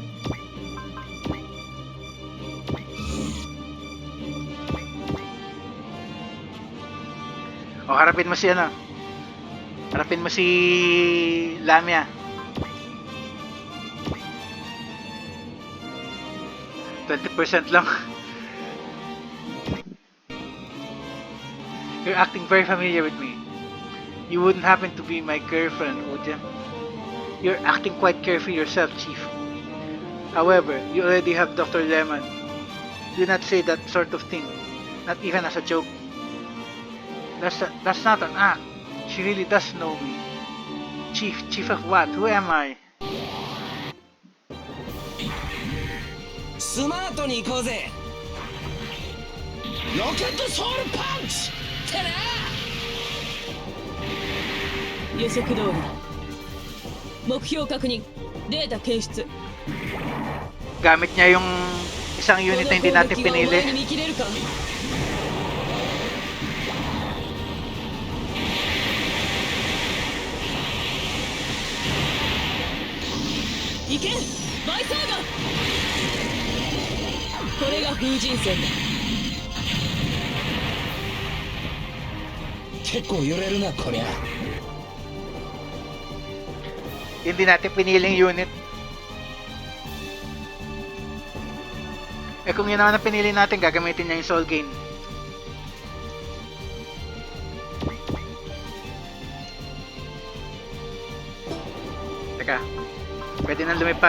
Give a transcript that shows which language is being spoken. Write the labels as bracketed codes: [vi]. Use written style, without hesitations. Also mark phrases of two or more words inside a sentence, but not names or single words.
[tl] Harapin mo si ano. Harapin mo si Lamia. 20% lang. [en] You're acting very familiar with me. You wouldn't happen to be my girlfriend, would you? You're acting quite carefree yourself, Chief. However, you already have Dr. Lemon. Do not say that sort of thing, not even as a joke. That's not an act. She really does know me. Chief of what? Who am I? [ja] スマートに行こうぜ。ロケットソウルパンチってな。予測通りだ。目標確認。データ検出。 [tl] Gamit niya yung isang unit na hindi natin pinili. Iken! Baisaga! [ja] これが風神戦だ。結構揺れるなこりゃ。 [tl] Hindi natin piniling unit. Kung yun naman ang pinili natin, gagamitin niya yung [en] soul gain. [tl] Teka, pwede na lumipad.